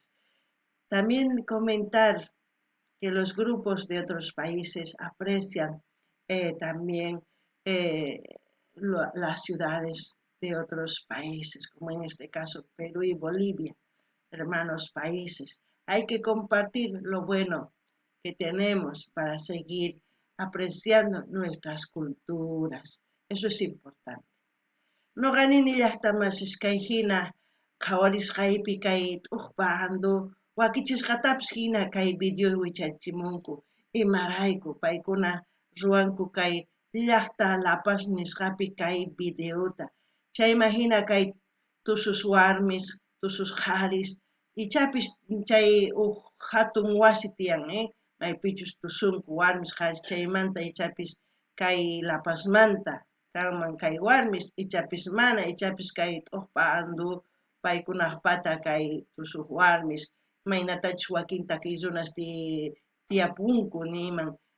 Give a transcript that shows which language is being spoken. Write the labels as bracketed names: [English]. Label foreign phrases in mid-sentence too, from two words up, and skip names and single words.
[Spanish] También comentar que los grupos de otros países aprecian también eh, las ciudades de otros países, como en este caso Perú y Bolivia, hermanos países. Hay que compartir lo bueno que tenemos para seguir apreciando nuestras culturas. Eso es importante. [Quechua] No ganini llaqtamasishkay hina qhawarisqaypi kay t'uqpa andu wakichisqatapas hina kay video wichachimunku imarayku paykuna ruwanku kay llaqta lapas nisqapi kay videota chayma hina kay tusus warmis tusus qaris ichapis chay hatun wasi tiyan maypichus tusunku warmis qaris chaymanta ichapis kay lapasmanta kanman kay warmis ichapis mana ichapis kay t'uqpa andu paykunaq pata kay tusuq warmis imaynatachus wakin takiykunasti tiyapunku niman